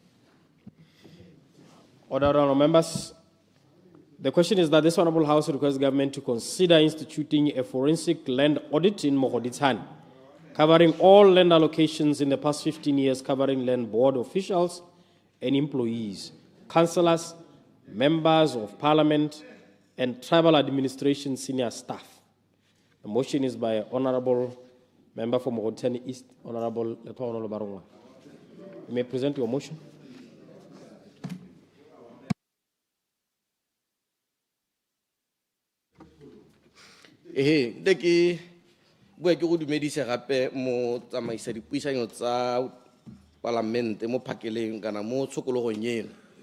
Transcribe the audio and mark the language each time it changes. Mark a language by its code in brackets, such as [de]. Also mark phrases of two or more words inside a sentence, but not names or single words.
[en] Order, honourable members. The question is that this Honourable House requests government to consider instituting a forensic land audit in 𝗦𝗧𝗔𝗧𝗘𝗥, covering all land allocations in the past 15 years, covering land board officials and employees, councillors, members of parliament, and tribal administration senior staff. The motion is by Honourable Member for 𝗦𝗧𝗔𝗧𝗔𝗧𝗑 East, Honourable Lepha Barongwa. You may present your motion. [tn] Deki bua ke go dumedisa gape mo tsamaisa dipuisanyo tsa palamente mo phakeleng kana mo tshokologong eno.